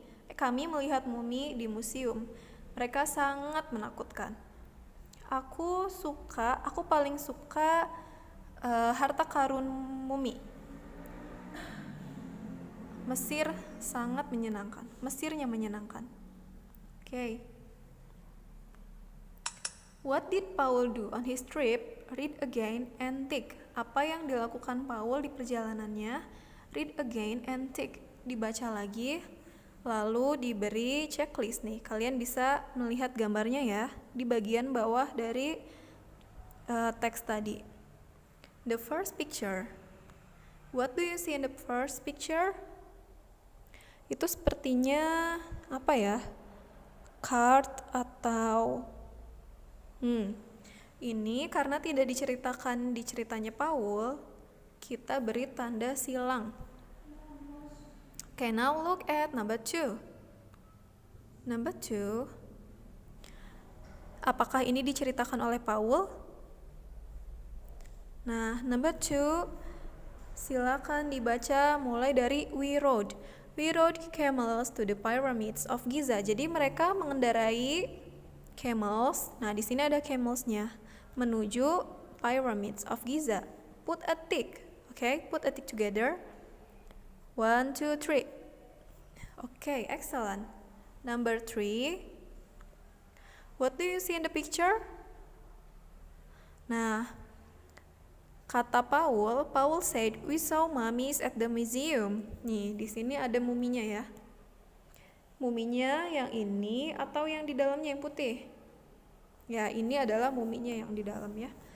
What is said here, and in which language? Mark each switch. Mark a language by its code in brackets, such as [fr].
[id] Kami melihat mumi di museum. Mereka sangat menakutkan. Aku paling suka harta karun mumi. Mesirnya menyenangkan. [en] Okay. What did Paul do on his trip? Read again and tick. [id] Apa yang dilakukan Paul di perjalanannya? [en] Read again and tick. [id] Dibaca lagi, lalu diberi checklist nih. Kalian bisa melihat gambarnya ya di bagian bawah dari teks tadi. [en] The first picture. What do you see in the first picture? [id] Itu sepertinya apa ya? Card atau ini karena tidak diceritakan di ceritanya Paul, kita beri tanda silang. [en] Okay, now look at number 2. Number 2. [id] Apakah ini diceritakan oleh Paul? [en] Nah, number 2, [id] silakan dibaca mulai dari [en] we rode camels to the pyramids of Giza. [id] Jadi mereka mengendarai camels. Nah, di sini ada camelsnya menuju pyramids of Giza. [en] Put a tick. Okay, put a tick together. 1, 2, 3. Okay, excellent. Number 3. What do you see in the picture? Nah, kata Paul said, we saw mummies at the museum. [id] Nih, di sini ada muminya ya. Muminya yang ini atau yang di dalamnya yang putih? Ya, ini adalah muminya yang di dalam ya.